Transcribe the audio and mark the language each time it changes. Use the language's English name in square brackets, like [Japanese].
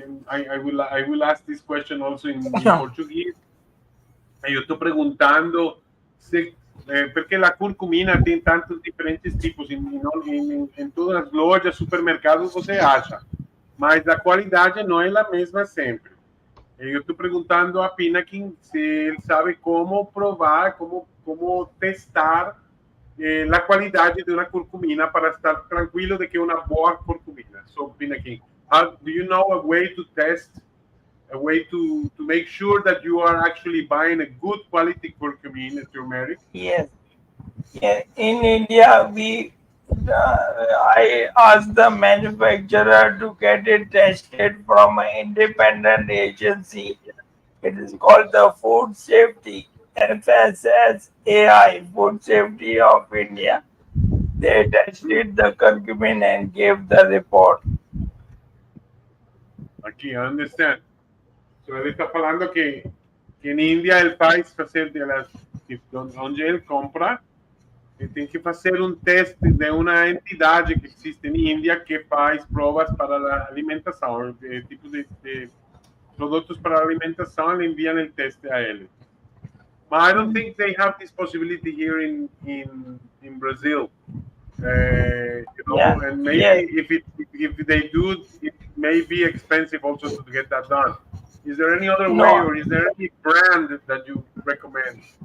[English] I will ask this question also in Portuguese. [Portuguese] Eu estou perguntando porque a curcumina tem tantos diferentes tipos, em todas as lojas, supermercados você acha, mas a qualidade não é a mesma sempre. Eu estou perguntando a Pinakin se ele sabe como provar, como testar a qualidade de uma curcumina para estar tranquilo de que é uma boa curcumina. [English] So, Pinakin, do you know a way to test, a way to make sure that you are actually buying a good quality curcumin at your medic? Yes. Yeah. In India, I asked the manufacturer to get it tested from an independent agency. It is called the Food Safety, FSSAI, Food Safety of India. They tested the curcumin and gave the report. Aqui, I understand. [Portuguese] So, ele está falando que em Índia ele faz fazer onde ele compra, ele tem que fazer teste de uma entidade que existe em Índia que faz provas para a alimentação, tipos de produtos para a alimentação, ele envia o teste a ele. [English] But I don't think they have this possibility here in Brazil. You know, Yeah. And maybe if they do, it may be expensive also to get that done. Is there any other way, or is there any brand that you recommend?